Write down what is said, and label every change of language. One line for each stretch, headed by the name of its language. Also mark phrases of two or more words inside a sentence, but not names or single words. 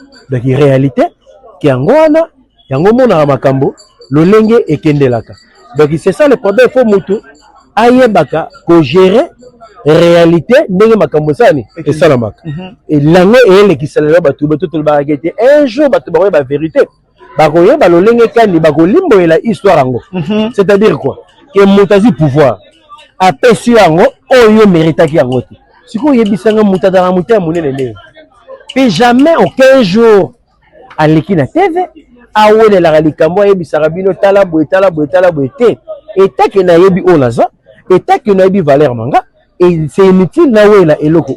Lingala: Donc, réalité, ki yango wana, yango monaka makambo, lolenge ekendelaka. Donc,
French: c'est ça le problème,
Lingala: faut mutu ayebaka ko gérer réalité, ndenge makambo sani Ekende- esalamaka. Mhm. Et lango eyelekisa lelo bato, bato tolobaka te,
French: un jour
Lingala: bato bakoyeba vérité. Bakoyeba lolenge kani, bakolimboyela histoire yango. Mhm.
French: C'est-à-dire quoi?
Lingala: Que moto azwi pouvoir, apesi yango, oyo méritaki yango te. Sikoyo oyebisanga moto azala moto ya monene nde.
French: Puis jamais, aucun jour,
Lingala: aleki na T V, awelelaka likambo, ayebisaka bino, tala boye, tala boye, tala boye te. Etake nayebi oyo naza, etake nayebi valeur na nga,
French: et c'est inutile
Lingala: na wela eloko.